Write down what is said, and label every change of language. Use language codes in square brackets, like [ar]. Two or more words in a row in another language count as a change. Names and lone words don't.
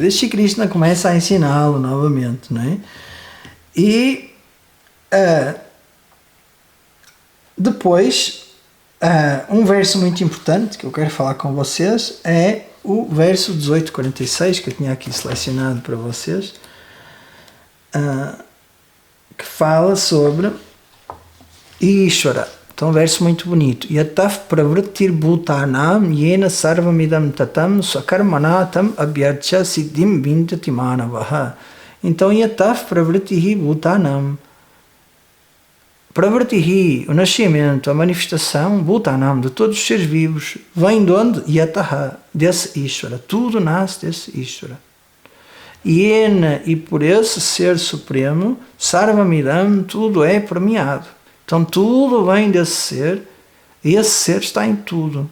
[pt] E Shri Krishna começa a ensiná-lo novamente, não é? E depois, um verso muito importante que eu quero falar com vocês é o verso 1846, que eu tinha aqui selecionado para vocês, que fala sobre Ishvara. Então, um verso muito bonito. [sa] यतफ् प्रवृत्तिर् भूतानाम् येन सर्वमिदम् ततम् सकर्मणातम् अभ्यर्च सिद्धिम् विन्दति मानवः. [pt] Então, [sa] यतफ् प्रवृत्तिः भूतानाम्. [pt] Pravritihi, o nascimento, a manifestação, bhutanam, de todos os seres vivos, vem de onde? Yataha, desse Ishvara. Tudo nasce desse Ishvara. Yena, e por esse ser supremo, sarvamidam, tudo é premiado. Então tudo vem desse ser e esse ser está em tudo.